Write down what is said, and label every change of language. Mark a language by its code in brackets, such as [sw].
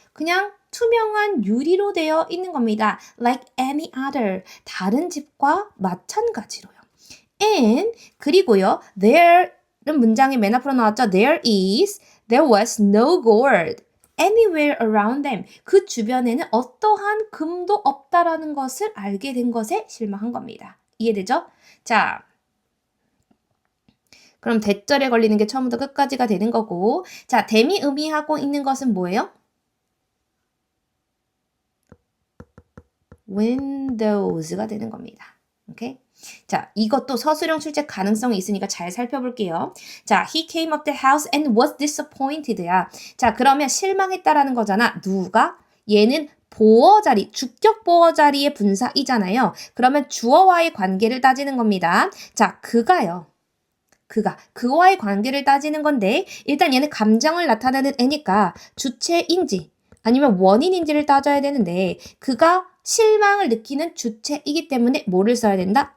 [ko] 그냥 투명한 유리로 되어 있는 겁니다. [en] Like any other. [ko] 다른 집과 마찬가지로요. And 그리고요. There 는 문장이 맨 앞으로 나왔죠. [en] There was no gold anywhere around them. [ko] 그 주변에는 어떠한 금도 없다라는 것을 알게 된 것에 실망한 겁니다. 이해되죠? 자, 그럼 대절에 걸리는 게 처음부터 끝까지가 되는 거고, 자, 댐이 의미하고 있는 것은 뭐예요? windows가 되는 겁니다. 오케이? 자, 이것도 서술형 출제 가능성이 있으니까 잘 살펴볼게요. [en] 자, he came up the house and was disappointed야. [ko] 자, 그러면 실망했다라는 거잖아. 누가? 얘는 보어 자리, 주격 보어 자리의 분사이잖아요. 그러면 주어와의 관계를 따지는 겁니다. 자, 그가요. 그와의 관계를 따지는 건데 일단 얘는 감정을 나타내는 애니까 주체인지 아니면 원인인지를 따져야 되는데 그가 실망을 느끼는 주체이기 때문에 뭐를 써야 된다?